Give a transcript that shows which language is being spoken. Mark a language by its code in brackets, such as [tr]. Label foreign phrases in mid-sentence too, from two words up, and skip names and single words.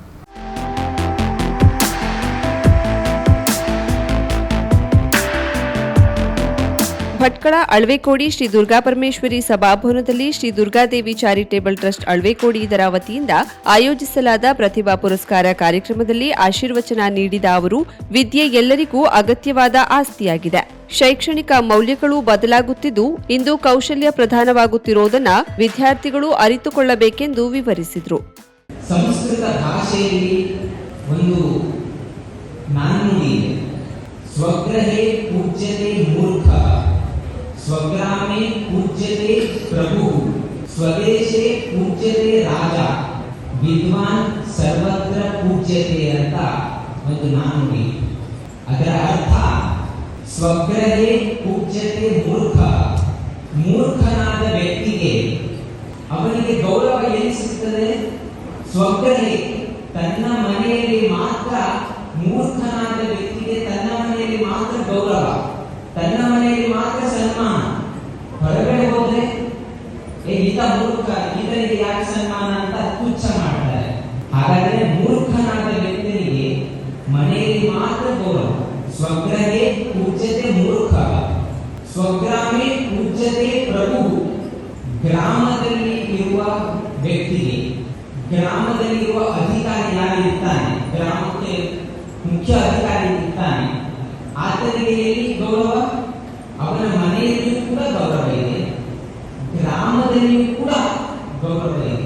[kn] ಭಟ್ಕಳ ಅಳ್ವೆಕೋಡಿ ಶ್ರೀ ದುರ್ಗಾಪರಮೇಶ್ವರಿ ಸಭಾಭವನದಲ್ಲಿ ಶ್ರೀ ದುರ್ಗಾದೇವಿ ಚಾರಿಟೇಬಲ್ ಟ್ರಸ್ಟ್ ಅಳ್ವೆಕೋಡಿ ಇದರ ವತಿಯಿಂದ ಆಯೋಜಿಸಲಾದ ಪ್ರತಿಭಾ ಪುರಸ್ಕಾರ ಕಾರ್ಯಕ್ರಮದಲ್ಲಿ ಆಶೀರ್ವಚನ ನೀಡಿದ ಅವರು, ವಿದ್ಯೆ ಎಲ್ಲರಿಗೂ ಅಗತ್ಯವಾದ ಆಸ್ತಿಯಾಗಿದೆ. ಶೈಕ್ಷಣಿಕ ಮೌಲ್ಯಗಳು ಬದಲಾಗುತ್ತಿದ್ದು ಇಂದು ಕೌಶಲ್ಯ ಪ್ರಧಾನವಾಗುತ್ತಿರುವುದನ್ನು ವಿದ್ಯಾರ್ಥಿಗಳು ಅರಿತುಕೊಳ್ಳಬೇಕೆಂದು ವಿವರಿಸಿದರು. ಸಂಸ್ಕೃತ ಭಾಷೆಯಲ್ಲಿ ಒಂದು ನಾಣ್ಣುಡಿ ಇದೆ. [sa] ಸ್ವಗ್ರಹೇ ಪೂಜ್ಯತೆ ಮೂರ್ಖ, ಸ್ವಗ್ರಾಮೇ ಪೂಜ್ಯತೆ ಪ್ರಭು, ಸ್ವದೇಶೇ ಪೂಜ್ಯತೆ ರಾಜ, ವಿದ್ವಾನ್ ಸರ್ವತ್ರ ಪೂಜ್ಯತೆ [kn] ಅಂತ ಒಂದು ನಾಣ್ಣುಡಿ. ಅದರ ಅರ್ಥ [sa] ಸ್ವಗ್ರಹೇ ಪೂಜ್ಯತೆ ಮೂರ್ಖ, [kn] ಮೂರ್ಖನಾದ ವ್ಯಕ್ತಿಗೆ ಅವನಿಗೆ ಗೌರವ ಎಲ್ಲಿ ಸಿಗ್ತದೆ? ಸ್ವಗ್ರಹೇ ತನ್ನ ಮನೆಯಲ್ಲಿ ಮಾತ್ರ, ಮೂರ್ಖನಾದ ವ್ಯಕ್ತಿಗೆ ತನ್ನ ಮನೆಯಲ್ಲಿ ಮಾತ್ರ ಗೌರವ, ತನ್ನ ಮೂರ್ಖ, ಇದರಿಗೆ ಯಾಕೆ ಸನ್ಮಾನ ಅಂತ ತುಚ್ಛ ಮಾಡ್ತಾರೆ. ಹಾಗಾದ್ರೆ ಮೂರ್ಖನಾದ ವ್ಯಕ್ತಿಗೆ ಮನೆಯಲ್ಲಿ ಮಾತ್ರ ಗೌರವ. [sa] ಸ್ವಗ್ರಹೇ ಪೂಜ್ಯತೆ ಮೂರ್ಖ, ಸ್ವಗ್ರಾಮೇ ಪೂಜ್ಯತೆ ಪ್ರಭು. [kn] ಗ್ರಾಮದಲ್ಲಿ ಇರುವ ವ್ಯಕ್ತಿಗೆ, ಗ್ರಾಮದಲ್ಲಿರುವ ಅಧಿಕಾರಿ ಯಾರಿರ್ತಾನೆ, ಗ್ರಾಮಕ್ಕೆ ಮುಖ್ಯ ಅಧಿಕಾರಿ ಇರ್ತಾನೆ, ಆತನಿಗೆ ಎಲ್ಲಿ ಗೌರವ? ಅವನ ಮನೆಯಲ್ಲಿಯೂ ಕೂಡ ಗೌರವ ಇದೆ, ಗ್ರಾಮದಲ್ಲಿಯೂ ಕೂಡ ಗೌರವ ಇದೆ.